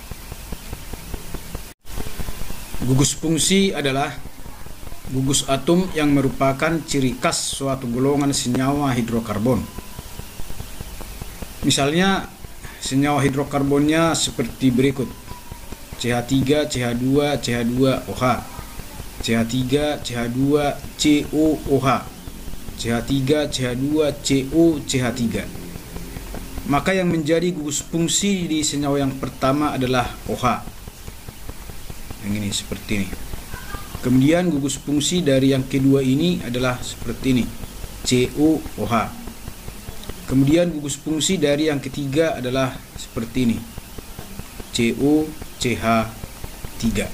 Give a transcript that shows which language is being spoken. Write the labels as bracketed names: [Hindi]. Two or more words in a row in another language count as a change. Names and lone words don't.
[Indonesian] Gugus fungsi adalah gugus atom yang merupakan ciri khas suatu golongan senyawa hidrokarbon. Misalnya, senyawa hidrokarbonnya seperti berikut: CH3, CH2, CH2OH, CH3, CH2, COOH, CH3, CH2, CO, CH3. Maka yang menjadi gugus fungsi di senyawa yang pertama adalah OH. Yang ini seperti ini. Kemudian gugus fungsi dari yang kedua ini adalah seperti ini, COOH. Kemudian gugus fungsi dari yang ketiga adalah seperti ini, COCH3.